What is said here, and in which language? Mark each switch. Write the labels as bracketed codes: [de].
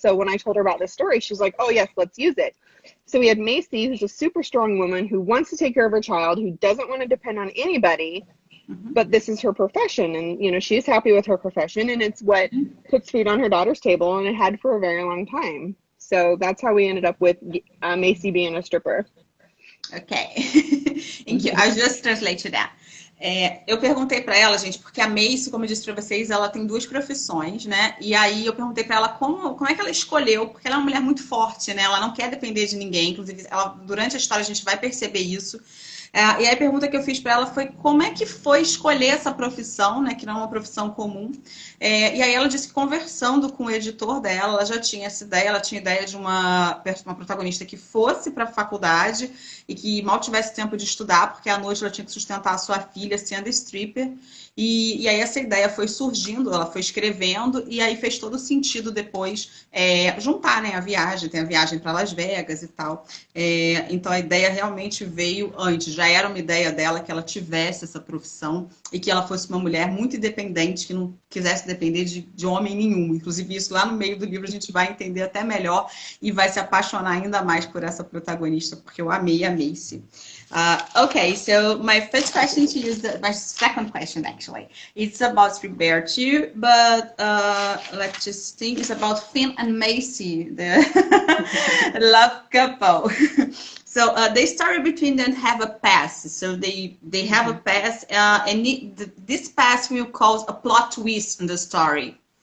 [en] So when I told her about this story, she's like, oh, yes, let's use it. So we had Macey, who's a super strong woman who wants to take care of her child, who doesn't want to depend on anybody, but this is her profession. And, she's happy with her profession, and it's what puts food on her daughter's table, and it had for a very long time. So that's how we ended up with Macey being a stripper. Ok. I'll just translate that. [pt] Eu perguntei para ela, gente, porque a Macey, como eu disse para vocês, ela tem 2 profissões, né? E aí eu perguntei para ela como é que ela escolheu, porque ela é uma mulher muito forte, né? Ela não quer depender de ninguém, inclusive durante a história a gente vai perceber isso. E aí a pergunta que eu fiz para ela foi como é que foi escolher essa profissão, né, que não é uma profissão comum. E aí ela disse que conversando com o editor dela, ela já tinha essa ideia, ela tinha ideia de uma protagonista que fosse para a faculdade e que mal tivesse tempo de estudar, porque à noite ela tinha que sustentar a sua filha sendo stripper. E aí essa ideia foi surgindo, ela foi escrevendo, e aí fez todo sentido depois juntar, né, a viagem, tem a viagem para Las Vegas e tal. Então a ideia realmente veio antes, já era uma ideia dela que ela tivesse essa profissão e que ela fosse uma mulher muito independente, que não quisesse depender de homem nenhum. Inclusive isso lá no meio do livro a gente vai entender até melhor e vai se apaixonar ainda mais por essa protagonista, porque eu amei a Macey. [en] Okay, so my first question to you is my second question actually. It's about Primeiro too, but let's just think it's about Finn and Macey, the love couple. So the story between them have a past. So they have a past, and this past will cause a plot twist in the story.